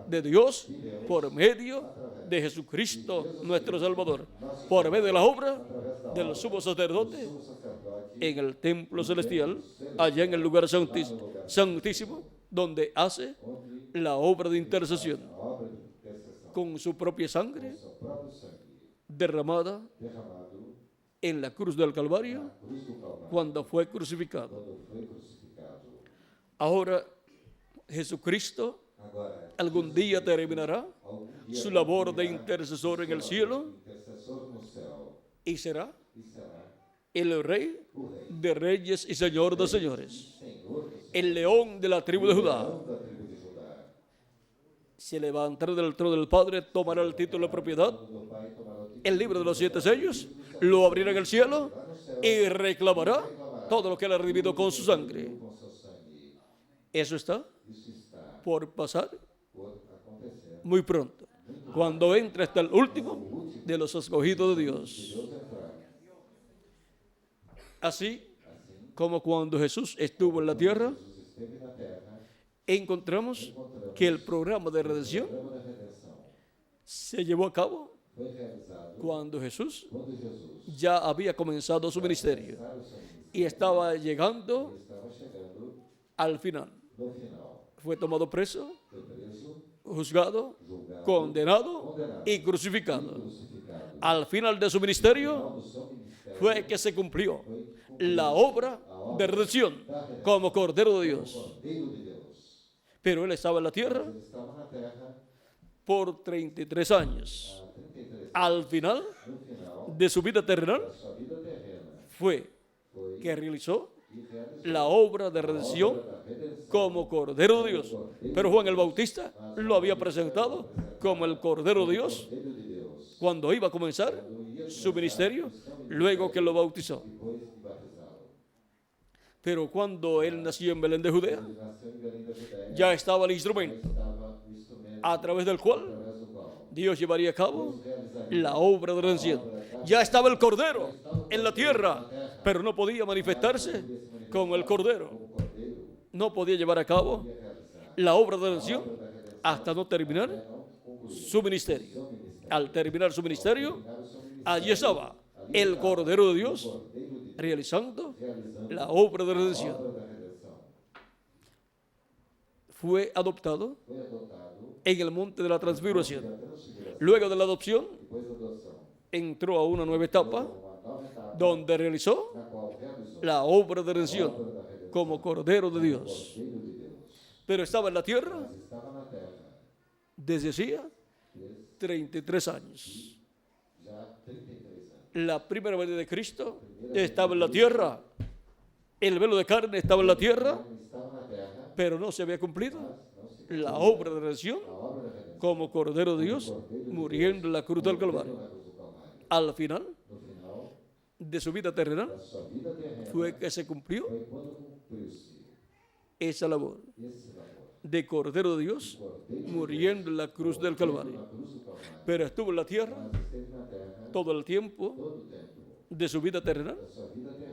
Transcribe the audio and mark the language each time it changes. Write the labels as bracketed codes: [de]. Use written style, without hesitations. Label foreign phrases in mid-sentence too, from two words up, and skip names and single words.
[es] de Dios por medio de Jesucristo nuestro Salvador, por medio de la obra del sumo sacerdote [pt] do sacerdote [es] en el templo celestial, allá en el lugar santísimo, donde hace [pt] onde [es] la obra de intercesión [pt] a obra de intercessão, [es] con su propia sangre [pt] seu próprio sangue [es] derramada [pt] derramado [es] en la cruz del Calvario [pt] na cruz do Calvário, [es] cuando fue crucificado. [pt] quando foi crucificado. [es] Ahora Jesucristo [pt] Agora, [es] algún día terminará [pt] algum dia [es] su labor de intercesor en el cielo [pt] intercessor no céu [es] y será [pt] e será [es] el Rey [pt] o rei, [es] de reyes y Señor de señores, [pt] Senhor dos [es] el león de la tribu de Judá. [pt] da tribo de Judá. [es] Se levantará del trono del Padre, tomará el título de propiedad, [pt] Do Pai tomará o título [es] el libro de los 7 sellos, lo abrirá en el cielo y reclamará todo lo que él ha redimido con su sangre. [pt] com seu sangue. [es] Eso está [pt] Isso está [es] por pasar [pt] por acontecer. [es] muy pronto, cuando entre hasta el último de los escogidos de Dios. [pt] Deus entrar. [es] Así como cuando Jesús estuvo en la tierra, [pt] Jesus esteve na terra, [es] encontramos que el programa de redención [pt] programa da redenção [es] se llevó a cabo [pt] foi realizado [es] cuando Jesús [pt] quando Jesus [es] ya había comenzado su ministerio [pt] começara o seu ministério. [es] y estaba llegando [pt] Ele estava chegando [es] al final. [pt] no final. [es] Fue tomado preso, [pt] Foi preso, [es] juzgado, [pt] julgado, [es] condenado y [pt] e [es] crucificado. [pt] crucificado. [es] Al final de su [pt] No [es] ministerio [pt] final do seu ministério [es] fue que se cumplió [pt] foi cumprido [es] la obra de redención como Cordero de Dios. [pt] Cordeiro de Deus. [es] Pero él estaba en la tierra [pt] Ele estava na terra [es] por 33 años. [pt] há 33 anos. [es] Al final [pt] No final [es] de su vida terrenal [pt] da sua vida terrena, [es] fue [pt] foi [es] que realizó [pt] que realizou [es] la obra de [pt] a [es] redención [pt] obra da redenção [es] como Cordero de Dios. Pero Juan el Bautista lo había presentado como el Cordero de Dios [pt] Cordeiro de Deus. [es] cuando iba a comenzar su ministerio, luego que lo bautizó. [pt] Depois de batizá-lo. [es] Pero cuando él nació en Belén de Judea, [pt] Ele nasceu em Belém da Judéia. [es] ya estaba el [pt] Já [es] instrumento [pt] estava o instrumento [es] a través del cual [pt] através do qual [es] Dios llevaría a cabo [pt] Deus realizaria [es] la obra de redención. Ya estaba el Cordero en la tierra, pero no podía manifestarse como el Cordero. [pt] como Cordeiro [es] No podía llevar a cabo [pt] ia realizar [es] la obra de [pt] a [es] redención [pt] obra da redenção [es] hasta no terminar [pt] até não concluir [es] su ministerio. [pt] seu ministério. [es] Al terminar su ministerio, [pt] Terminar o seu ministério, [es] allí estaba el Cordero de Dios [pt] Cordeiro de Deus [es] realizando [pt] realizando [es] la obra de [pt] a [es] redención. [pt] obra da redenção. [es] Fue adoptado [pt] Foi adotado [es] en el monte de la transfiguración. [pt] da transfiguração. [es] Luego de la adopción, [pt] Depois da adoção, [es] entró a una nueva etapa [pt] uma nova etapa [es] donde realizó [pt] na qual realizou [es] la obra de [pt] a [es] redención [pt] obra da redenção. [es] como Cordero de Dios. [pt] Cordeiro de Deus. [es] Pero estaba en la tierra [pt] Mas estava na terra [es] desde hacía [pt] desde [es] 33 años. [pt] já 33 anos. [es] La primera venida de Cristo estaba en la tierra. El velo de carne estaba en la tierra, [pt] Estava na terra, [es] pero no se había cumplido [pt] não se [es] la obra de redención [pt] a obra da redenção. [es] como Cordero de Dios muriendo en la cruz del Calvario. [pt] Na cruz do Calvário. [es] Al final [pt] No final [es] de su vida terrenal [pt] da sua vida terrena [es] fue que se cumplió [pt] foi quando cumpriu-se [es] esa labor [pt] esse valor. [es] de Cordero de Dios muriendo en la cruz del Calvario. [pt] Na cruz do Calvário. [es] Pero estuvo en la tierra [pt] Mas esteve na terra [es] todo el tiempo [pt] todo o tempo [es] de su vida terrenal [pt] da sua vida terrena